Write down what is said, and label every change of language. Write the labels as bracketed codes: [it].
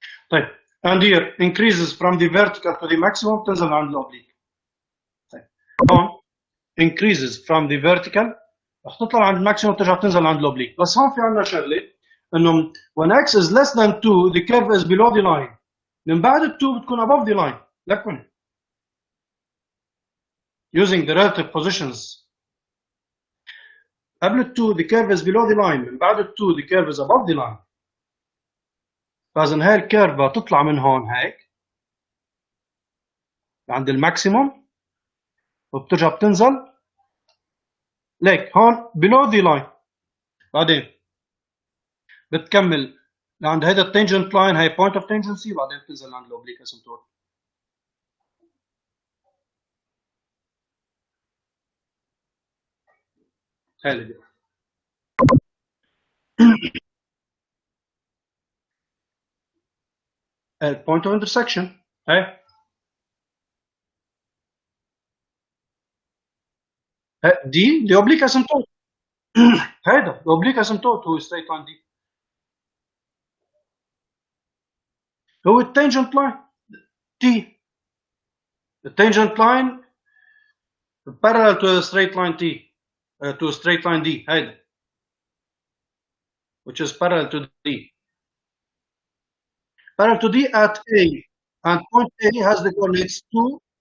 [en] طيب and here increases from the vertical to the maximum [ar] تنزل عند الأوبليك. طيب هون [en] increases from the vertical [ar] رح تطلع عند الماكسيموم ترجع تنزل عند الأوبليك. بس هون في عندنا شغلة إنه [en] when x is less than 2 the curve is below the line. [ar] من بعد ال 2 بتكون [en] above the line. لكن using the relative positions [ar] قبل ال 2 [en] the curve is below the line. [ar] من بعد ال 2 [en] the curve is above the line. [ar] فإذا هاي الكيرفة تطلع من هون هيك عند الماكسيموم وبترجع بتنزل ليك هون [en] below the line. [ar] بعدين بتكمل لعند هيدا التانجنت لاين هاي [en] point of tangency [ar] بعدين بتنزل عند الأوبليك اسمتور. هاي اللي دي. [en] point of intersection [ar] هاي دي اوبليك اسمتوت. هيدا الاوبليك اسمتوت هو ستريت لاين دي هو التانجنت لاين تي. التانجنت لاين [en] parallel to a straight line t to a straight line d هيدا which is parallel to d. Parallel to d at a and point A has the coordinates 2.